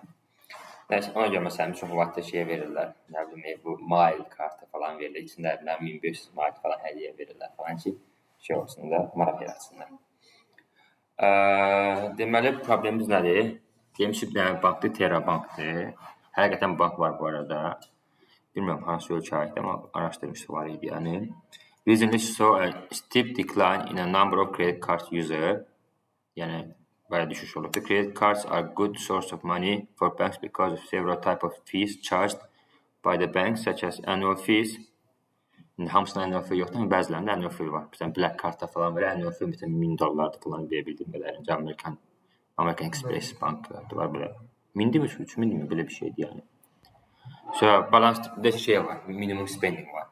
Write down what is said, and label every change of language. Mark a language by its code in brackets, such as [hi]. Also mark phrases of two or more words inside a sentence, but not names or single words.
[az] Nəysə, ona görə məsələn, çox vaxt şeyə verirlər, nə bilim, bu mile kartı falan verirlər, içində 1500 mile falan hədiyyə verirlər falan ki, şey olsun da, maraq yaratsınlar. Deməli, problemimiz nədir? Deyim ki, bankdır, Terabankdır. Həqiqətən bank var bu arada. Bilmirəm, hansı ölkə aiddir, amma araşdırmışdı var idi, yəni. [en] Recently saw a steep decline in a number of credit card users. [az] Yəni, bayağı düşüş olub. [en] The credit cards are a good source of money for banks because of several types of fees charged by the banks, such as annual fees. [az] İndi hamısında [en] annual fee [az] yoxdur, amma bəzilərində [en] annual fee [az] var. Məsələn, Black Card'da falan var, [en] annual fee [az] $1000 falan deyə bildiyim qədərincə. American Express banklarda var belə. 1000 mi, 3000 mi belə bir şeydir yəni. Sonra balansda şey var, [en] minimum spending [az] var.